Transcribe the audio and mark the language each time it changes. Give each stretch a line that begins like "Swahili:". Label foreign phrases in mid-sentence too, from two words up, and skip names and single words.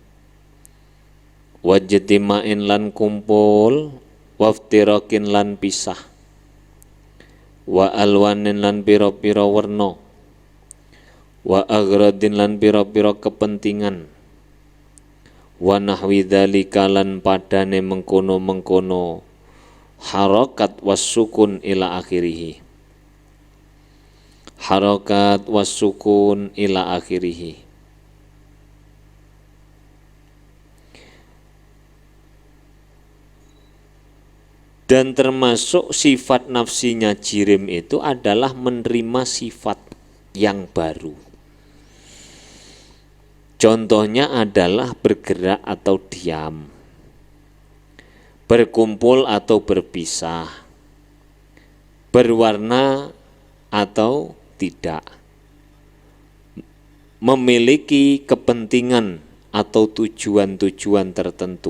Javanese: wajtimain lan kumpul waftirakin lan pisah
Arabic: والألوان
Javanese: lan pira-pira werna
Arabic: والأغراض
Javanese: lan pira-pira kepentingan
Arabic: ونحو ذلك
Javanese: lan padane mengkono-mengkono
Arabic: حركة وسكون إلى آخره حركة وسكون إلى آخره.
Indonesian: Dan termasuk sifat nafsinya jirim itu adalah menerima sifat yang baru. Contohnya adalah bergerak atau diam, berkumpul atau berpisah, berwarna atau tidak, memiliki kepentingan atau tujuan-tujuan tertentu.